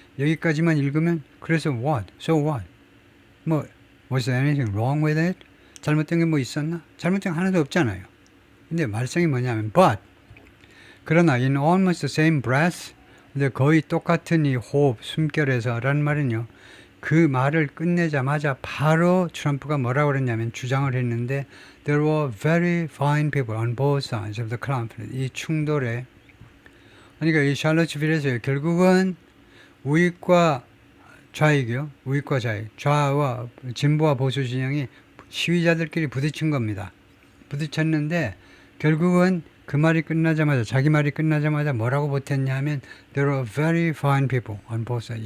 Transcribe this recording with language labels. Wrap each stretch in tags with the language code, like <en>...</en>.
<ko>여기까지만 읽으면 그래서 what?</ko> <en>So what? 뭐 was there anything wrong with it?</en> <ko>잘못된 게 뭐 있었나? 잘못된 게 하나도 없잖아요. 근데 말썽이 뭐냐면 but 그러나</ko> <en>in almost the same breath</en> <ko>근데 거의 똑같은 이 호흡, 숨결에서 라는 말은요. 그 말을 끝내자마자 바로 트럼프가 뭐라고 그랬냐면 주장을 했는데</ko> <en>There were very fine people on both sides of the conflict.</en> <ko>이 충돌에 그러니까 이 샬럿츠빌에서 결국은 우익과 좌익이요. 우익과 좌익. 좌와 진보와 보수 진영이 시위자들끼리 부딪힌 겁니다. 부딪혔는데 결국은 그 말이 끝나자마자 자기 말이 끝나자마자 뭐라고 보탰냐 하면</ko> <en>There are very fine people on both sides.</en>